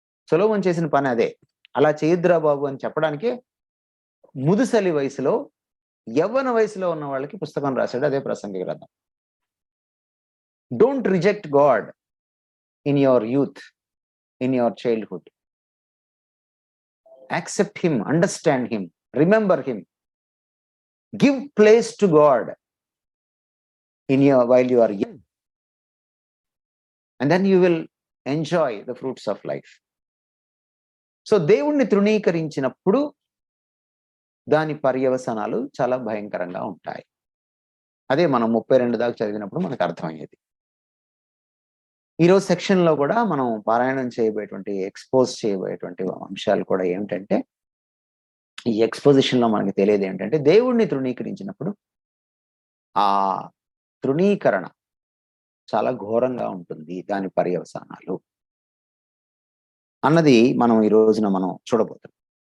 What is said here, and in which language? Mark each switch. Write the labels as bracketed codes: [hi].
[te] సొలొమోను చేసిన పని అదే. అలా చేయొద్దురా బాబు అని చెప్పడానికి ముదుసలి వయసులో, యవ్వన వయసులో ఉన్న వాళ్ళకి పుస్తకం రాశాడు. అదే ప్రసంగి గ్రంథం. [en] Don't reject God in your youth, in your childhood. Accept him, understand him, remember him, give place to God while you are young, and then you will enjoy the fruits of life. [te] So దేవుణ్ణి తృణీకరించినప్పుడు దాని పర్యవసానాలు చాలా భయంకరంగా ఉంటాయి. అదే మనం 32 దాకా చదివినప్పుడు మనకు అర్థమయ్యేది. ఈరోజు సెక్షన్లో కూడా మనం పారాయణం చేయబోయేటువంటి, ఎక్స్పోజ్ చేయబోయేటువంటి అంశాలు కూడా ఏమిటంటే, ఈ ఎక్స్పోజిషన్లో మనకి తెలియదు ఏంటంటే, దేవుణ్ణి తృణీకరించినప్పుడు ఆ తృణీకరణ చాలా ఘోరంగా ఉంటుంది, దాని పర్యవసానాలు అన్నది మనం ఈ రోజున మనం చూడబోతున్నాం.